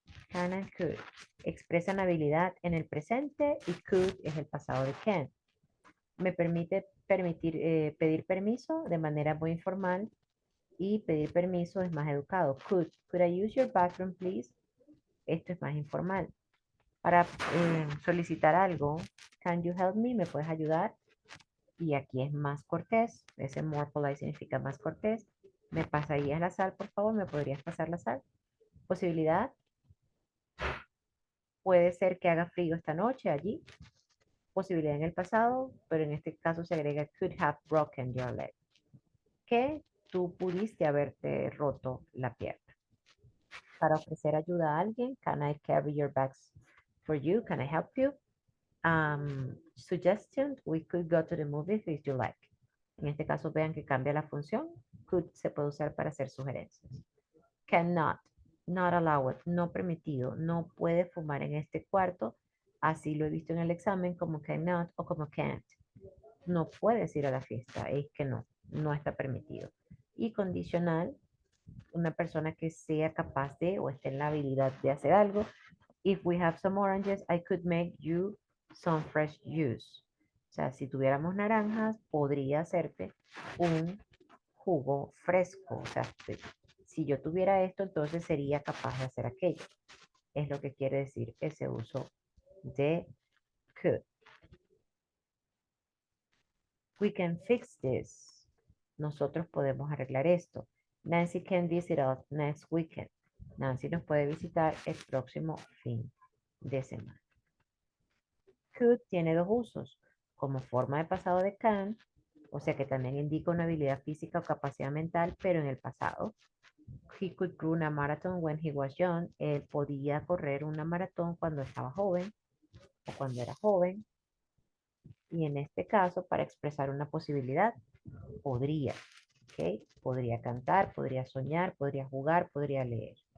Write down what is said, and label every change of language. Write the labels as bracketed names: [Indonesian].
[English] Can and could. [Spanish] Expresan habilidad en el presente y could es el pasado de can. Me permite pedir permiso de manera muy informal y pedir permiso es más educado. [English] Could I use your bathroom, please? [Spanish] Esto es más informal. Para solicitar algo, [English] can you help me? [Spanish] ¿Me puedes ayudar? Y aquí es más cortés. Ese more polite significa más cortés. ¿Me pasarías la sal, por favor? ¿Me podrías pasar la sal? Posibilidad. Puede ser que haga frío esta noche allí. Posibilidad en el pasado, pero en este caso se agrega [English] could have broken your leg. [Spanish] Que tú pudiste haberte roto la pierna. Para ofrecer ayuda a alguien, [English] can I carry your bags for you? Can I help you? Suggestion, we could go to the movies if you like. [Spanish] En este caso vean que cambia la función. Could se puede usar para hacer sugerencias. Cannot, not allowed, no permitido, no puede fumar en este cuarto. Así lo he visto en el examen como cannot o como can't. No puedes ir a la fiesta, es que no, no está permitido. Y condicional, una persona que sea capaz de o esté en la habilidad de hacer algo. [English] If we have some oranges, I could make you some fresh juice. [Spanish] O sea, si tuviéramos naranjas, podría hacerte un jugo fresco. O sea, si yo tuviera esto, entonces sería capaz de hacer aquello. Es lo que quiere decir ese uso de could. [English] We can fix this. [Spanish] Nosotros podemos arreglar esto. [English] Nancy can visit us next weekend. [Spanish] Nancy nos puede visitar el próximo fin de semana. Could tiene dos usos, como forma de pasado de can, o sea que también indica una habilidad física o capacidad mental, pero en el pasado. [English] He could run a marathon when he was young. [Spanish] Él podía correr una maratón cuando estaba joven o cuando era joven. Y en este caso, para expresar una posibilidad, podría. ¿Ok? Podría cantar, podría soñar, podría jugar, podría leer.